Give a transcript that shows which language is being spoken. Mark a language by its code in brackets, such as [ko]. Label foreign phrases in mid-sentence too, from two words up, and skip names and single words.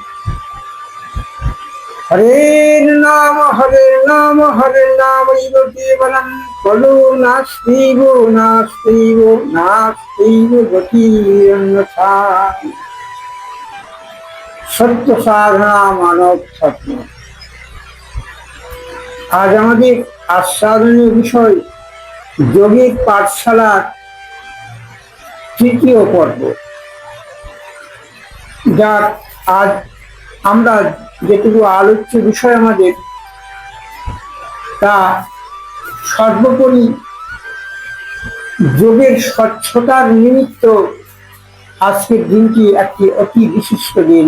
[sa] हरे नाम इव केवलं खलु नास्तिव गतिरन्यथा। सत्य साधना मानव सत्य। [bn] आज আমাদের আস্বাদনীয় বিষয় যোগিক পাঠশালার তৃতীয় পর্ব। যার আজ আমরা যেটুকু আলোচ্য বিষয় আমাদের তা সর্বোপরি যোগের স্বচ্ছতার নিমিত্ত আজকের দিনটি একটি অতি বিশিষ্ট দিন।